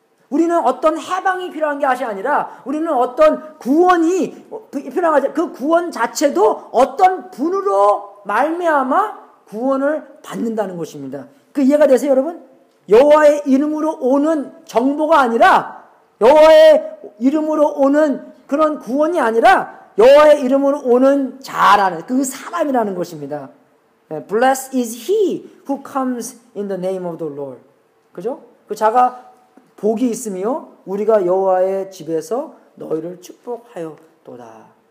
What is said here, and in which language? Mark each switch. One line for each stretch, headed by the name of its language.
Korean: 우리는 어떤 해방이 필요한 게 아니라 우리는 어떤 구원이 필요한 게, 그 구원 자체도 어떤 분으로 말미암아 구원을 받는다는 것입니다. 그 이해가 되세요, 여러분? 여호와의 이름으로 오는 정보가 아니라, 여호와의 이름으로 오는 그런 구원이 아니라 여호와의 이름으로 오는 자라는, 그 사람이라는 것입니다.
English: Blessed is he who comes in the name of the Lord.
Korean: 그죠? 그 자가 복이 있으며 우리가 여호와의 집에서 너희를 축복하였도다.